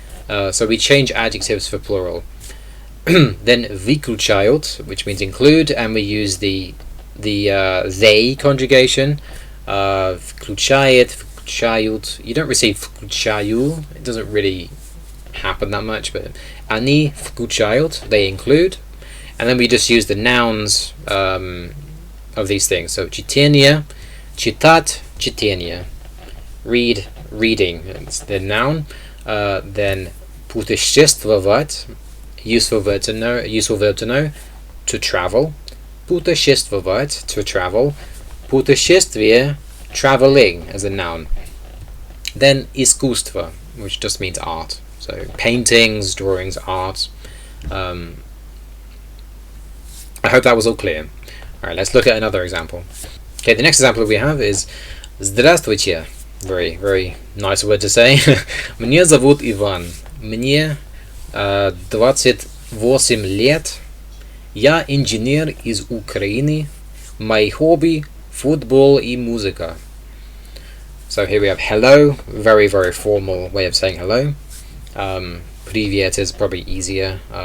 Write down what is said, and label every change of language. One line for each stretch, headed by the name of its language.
English: So we change adjectives for plural. Then выключают, which means include, and we use the they conjugation.
Russian: Включает, включают.
English: You don't receive включаю. It doesn't really happen that much, but
Russian: они включают,
English: they include. And then we just use the nouns of these things.
Russian: So чтение, читать, чтение.
English: Read, reading. It's the noun. Then путешествовать, useful verb to know, to travel. Путешествовать, to travel. Путешествие, traveling, as a noun. Then искусство, which just means art. So paintings, drawings, art. I hope that was all clear. Alright, let's look at another example. Okay, the next example we have is Здравствуйте. Very, very nice word to say.
Russian: Мне зовут Иван. Мне 28 лет. Я инженер из Украины. Мои хобби – футбол и музыка.
English: So here we have hello, very, very formal way of saying hello. Привет is probably easier.